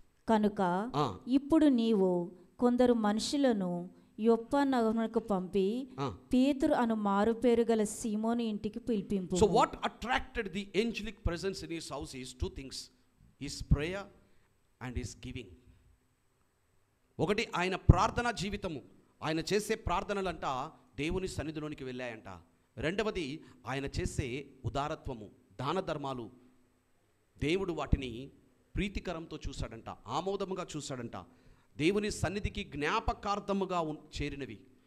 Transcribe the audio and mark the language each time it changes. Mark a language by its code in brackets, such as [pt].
[te] కనుక ఇప్పుడు నీవు కొందరు మనుషులను యొప్ప నగరునకు పంపి పేతురు అను మారుపేరు గల సీమోను ఇంటికి పిలిపింపు. [en] So what attracted the angelic presence in his house is 2 things: his prayer and his giving. [te] ఒకటి, ఆయన ప్రార్థనా జీవితము, ఆయన చేసే ప్రార్థనలంట దేవుని సన్నిధిలోనికి వెళ్ళాయంట. రెండవది, ఆయన చేసే ఉదారత్వము, దాన ధర్మాలు, దేవుడు వాటిని ప్రీతికరంతో చూశాడంట, ఆమోదముగా చూశాడంట, దేవుని సన్నిధికి జ్ఞాపకార్థముగా చేరినవి.